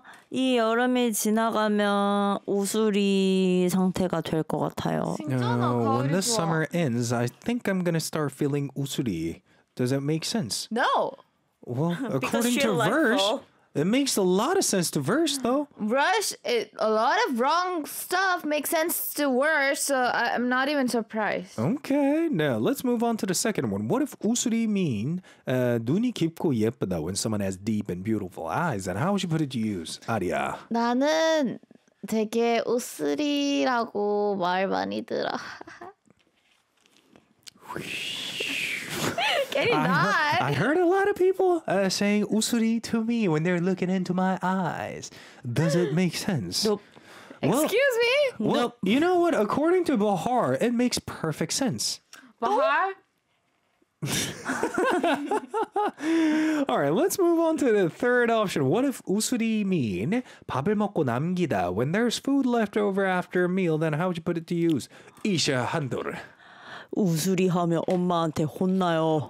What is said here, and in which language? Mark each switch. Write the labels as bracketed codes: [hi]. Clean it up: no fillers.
[ko] 이 여름이 지나가면 우수리 상태가 될 것 같아요. 진짜 [en] when the summer ends, I think I'm gonna start feeling 우수리. Does that make sense? No. Well, according to verse. It makes a lot of sense to verse, though. Rush, a lot of wrong stuff makes sense to verse, so I'm not even surprised. Okay, now let's move on to the second one. What if 우수리 mean [ko] 눈이 깊고 예쁘다, [en] when someone has deep and beautiful eyes? And how would you put it to use, Aria? [ko] 나는 되게 우수리라고 말 많이 들어. [en] I heard a lot of people saying usuri to me when they're looking into my eyes. Does it make sense? Nope. Well, excuse me? Well, nope. You know what? According to Bahar, it makes perfect sense. Bahar? All right, let's move on to the third option. What if usuri mean [ko] 밥을 먹고 남기다? [en] When there's food left over after a meal, then how would you put it to use? Isha Handur. [ko] 우수리 하면 엄마한테 혼나요.